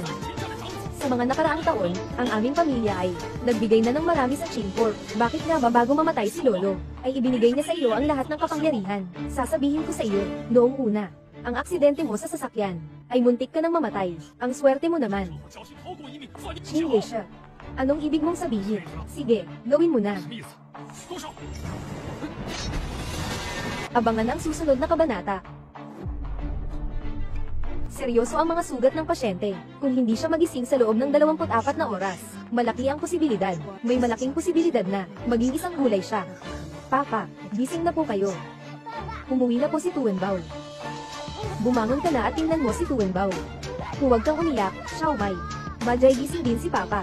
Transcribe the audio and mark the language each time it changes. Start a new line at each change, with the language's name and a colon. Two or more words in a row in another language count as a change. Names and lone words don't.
Filipino: Sa mga nakaraang taon, ang aming pamilya ay nagbigay na ng marami sa Qin Corp. Bakit nga ba bago mamatay si Lolo, ay ibinigay niya sa iyo ang lahat ng kapangyarihan? Sasabihin ko sa iyo, noong una, ang aksidente mo sa sasakyan, ay muntik ka nang mamatay. Ang swerte mo naman.
Chinese: 我侥幸逃过一命，算你
Filipino: Qin Leisha, anong ibig mong sabihin? Sige, gawin mo na.
Chinese: 什么意思？多少？
Filipino: Abangan ang susunod na kabanata. Seryoso ang mga sugat ng pasyente. Kung hindi siya magising sa loob ng 24 na oras, malaki ang posibilidad. May malaking posibilidad na maging isang gulay siya. Papa, gising na po kayo. Umuwi na po si Tuwenbao. Bumangon ka na at tingnan mo si Tuwenbao. Huwag kang umiyak, Xiaomai. Majay gising din si Papa.